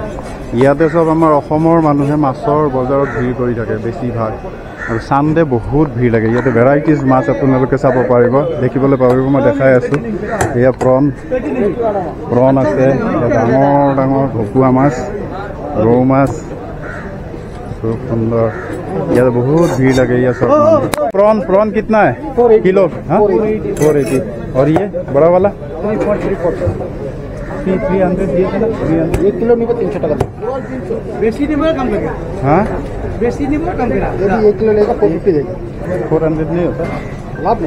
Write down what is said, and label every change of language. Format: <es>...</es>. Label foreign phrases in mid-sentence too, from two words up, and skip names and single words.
<as>ইয়াতে চব আমাৰ অসমৰ মানুহে মাছৰ বজাৰত ভিৰ কৰি থাকে বেছিভাগ, আৰু ছানডে বহুত ভিৰ লাগে। ইয়াতে ভেৰাইটিজ মাছ আপোনালোকে চাব পাৰিব, দেখিবলৈ পাৰিব। মই দেখাই আছোঁ, এয়া প্ৰন আছে, ডাঙৰ ডাঙৰ ভকুৱা মাছ, ৰৌ মাছ, খুব সুন্দৰ।</as> <hi>ইয়াতে बहुत भीड़ लगे ये सब। प्रॉन कितना है किलो? हाँ 480। और ये बड़ा वाला 300 दिए थे ना, 300 1 किलो नहीं 300 टका बेसी नहीं कम लगे। हाँ बेसी नहीं कम करा, यदि 1 किलो लेगा 450 देगा, 400 नहीं होता लाभ नहीं।</hi>